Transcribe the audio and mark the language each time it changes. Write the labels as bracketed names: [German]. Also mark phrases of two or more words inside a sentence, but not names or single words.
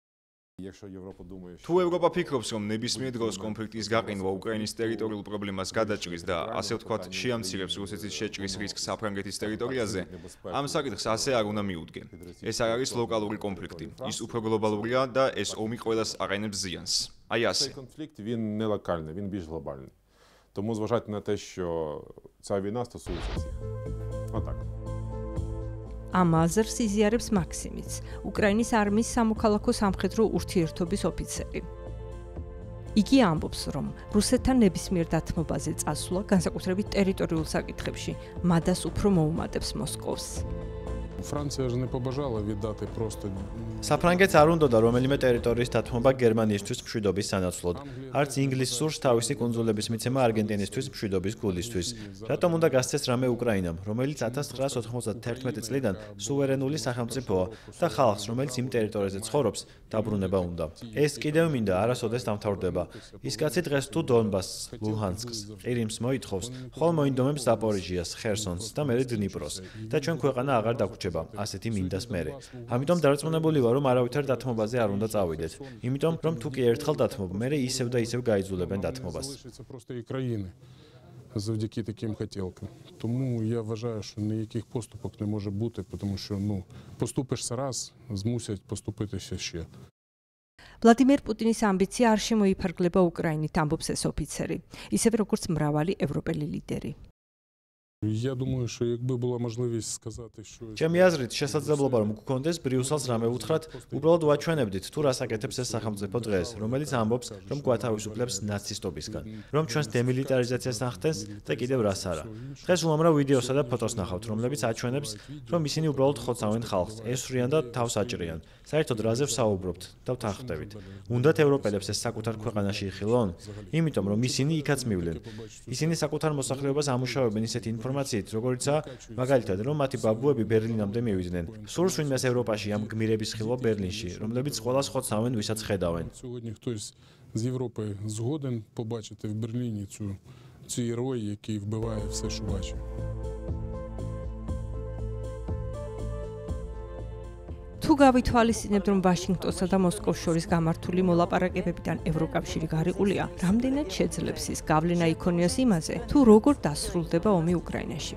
[Georgian] თუ ევროპა ფიქრობს, რომ ნებისმიერ დროს კონფლიქტის გაყინვა უკრაინის ტერიტორიულ პრობლემას გადაჭრის და ასე ვთქვათ, შეამცირებს რუსეთის შეჭრის რისკს საფრანგეთის ტერიტორიაზე, ამ საკითხს ასე არ უნდა მიუდგენ. ეს არ არის ლოკალური კონფლიქტი. ის უფრო გლობალურია და ეს ომი ყველას აყენებს ზიანს. Აი ასე. [Ukrainian] Конфлікт він не локальний, він більш глобальний. Тому зважайте на те, що ця війна стосується всіх. Отак. [Georgian] ამ აზრს იზიარებს მაქსიმიც, უკრაინის არმიის სამოქალაქო სამხედრო ურთიერთობის ოფიცერი. იგი ამბობს, რომ რუსეთთან ნებისმიერ დათმობაზე წასვლა, განსაკუთრებით ტერიტორიულ საკითხებში, მადას უფრო მოუმატებს მოსკოვს. [Ukrainian] Франція ж не побажала віддати просто [Georgian] საფრანგეთს არ უნდოდა რომელიმე ტერიტორიის დათმობა გერმანიისთვის მშვიდობის სანაცვლოდ. არც ინგლისს სურს თავისი კუნძულების მიცემა არგენტინისთვის მშვიდობის გულისთვის. რატომ უნდა გასცეს რამე უკრაინამ, რომელიც 1991 წლიდან სუვერენული სახელმწიფოა და ხალხს, რომელიც იმ ტერიტორიაზე ცხოვრობს, დაბრუნება უნდა. ეს კიდევ მინდა არასოდეს დამთავრდება. ის კაცი დღეს თუ დონბასს, ლუჰანსკს, ყირიმს მოითხოვს, ხოლმე მოინდომებს ზაპორიჟიას, ხერსონს და მერე დნიპროს და ჩვენ ქვეყანა აღარ დაგვრჩება ასეთი მინდას მერე. ამიტომ დარწმუნებული ვარ, რომ არავითარ датმობაზე არ უნდა წავიდეთ. იმიტომ, რომ თუ კი ერთხელ датმობ, მერე ისევ და ისევ გაიძულებენ датმობას. [Ukrainian] Завдяки таким хотілкам. Тому я вважаю, що ніяких поступок не може бути, тому що, поступишся раз, змусять поступитися ще. [Georgian] ვლადიმერ პუტინის ამბიცია არ შემოიფარგლება უკრაინით, ამბობს ეს ოფიცერი, ისევე როგორც მრავალი ევროპელი ლიდერი. [Ukrainian] Я думаю, що якби була можливість сказати, що [Georgian] ჩემი აზრით, შესაძლებლობა რომ გქონდეს ბრიუსელს რამე უთხრათ, უბრალოდ ვაჩვენებდით თუ რას აკეთებს ეს სახელმწიფო დღეს, რომელიც ამბობს, რომ გვათავისუფლებს ნაცისტობისგან, რომ ჩვენს დემილიტარიზაციას ახდენს და კიდევ რას არა. დღეს უამრავ ვიდეოსა და ფოტოს ნახავთ, რომლებიც აჩვენებს, რომ ისინი უბრალოდ ხოცავენ ხალხს, ესვრიან და თავს აჭრიან. საერთოდ რაზე ვსაუბრობთ და ვთანხმდებით. უნდათ ევროპელებს ეს საკუთარ ქვეყანაში იხილონ? იმიტომ რომ ისინი იქაც მივლენ. ისინი საკუთარ მოსახლეობას ამუშავებენ ისეთ ინფორმაციით, როგორიცაა მაგალითად, რომ მათი ბაბუები ბერლინამდე მივიდნენ. სურს ვინმეს ევროპაში ამ გმირების ხილვა ბერლინში, რომლებიც ყველას ხოცავენ, ვისაც ხედავენ. [Ukrainian] Сьогодні хтось з Європи згоден побачити в Берліні цю цей герой, який вбиває все, що бачить. [Georgian] თუ გავითვალისწინებთ, რომ ვაშინგტონსა და მოსკოვს შორის გამართული მოლაპარაკებებიდან ევროკავშირი გარიყულია, რამდენად შეძლებს ის გავლენა იქონიოს იმაზე, თუ როგორ დასრულდება ომი უკრაინაში.